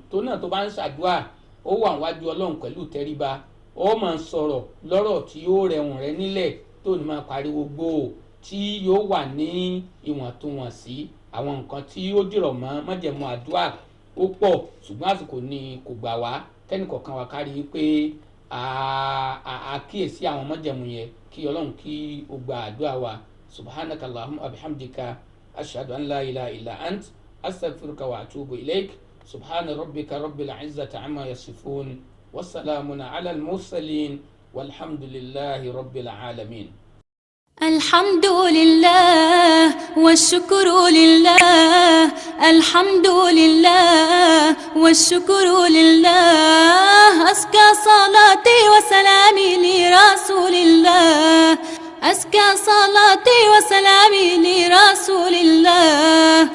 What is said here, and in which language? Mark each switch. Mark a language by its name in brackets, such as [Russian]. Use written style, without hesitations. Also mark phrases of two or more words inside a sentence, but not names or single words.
[Yoruba] tó náà tó bá ń ṣàdúrà ó wà níwájú Ọlọ́run pẹ̀lú ìtẹríba, ó máa ń sọ̀rọ̀ lọ́rọ̀ tí ó rẹ̀wọ̀n rẹ̀ nílẹ̀, tó ní máa pariwo gbòò, tí yóò wà ní ìwọ̀ntúnwọ̀nsí. àwọn nǹkan tí ó dìrọ̀ mọ́ májẹ̀mú àdúrà ó pọ̀, ṣùgbọ́n àsìkò ni kò gbà wá kẹ́nìkọ̀ọ̀kan wa kárí pé àkíyèsí àwọn májẹ̀mú yẹn, kí Ọlọ́run kí ó gba àdúrà wa. [Arabic] سبحانك اللهم وبحمدك أشهد أن لا إله إلا أنت أستغفرك وأتوب إليك. سبحان ربك رب العزة عما يصفون والسلام على المرسلين والحمد لله رب العالمين. الحمد لله والشكر لله، الحمد لله والشكر لله، أزكى صلاتي وسلامي لرسول الله، أزكى صلاتي وسلامي لرسول الله.